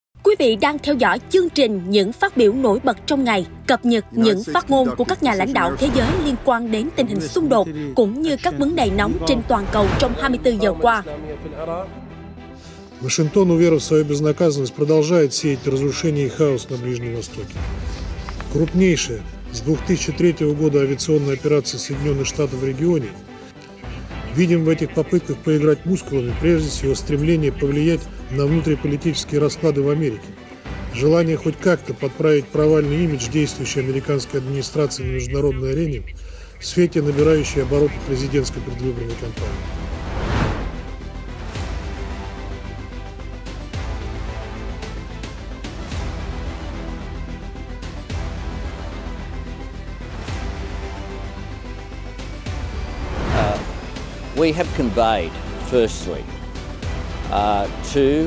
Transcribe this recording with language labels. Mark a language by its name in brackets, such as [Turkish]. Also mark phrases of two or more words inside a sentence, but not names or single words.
[Vietnamese] Quý vị đang theo dõi chương trình Những phát biểu nổi bật trong ngày, cập nhật những phát ngôn của các nhà lãnh đạo thế giới liên quan đến tình hình xung đột, cũng như các vấn đề nóng trên toàn cầu trong 24 giờ qua. [Russian] Вашингтон, уверовав в свою безнаказанность, продолжает сеять разрушение и хаос на Ближнем Востоке. Крупнейшая с 2003 года авиационная операция Соединенных Штатов в регионе. Видим в этих попытках поиграть мускулами прежде всего стремление повлиять на внутриполитические расклады в Америке. Желание хоть как-то подправить провальный имидж действующей американской администрации на международной арене в свете набирающей обороты президентской предвыборной кампании. [English] We have conveyed, firstly, to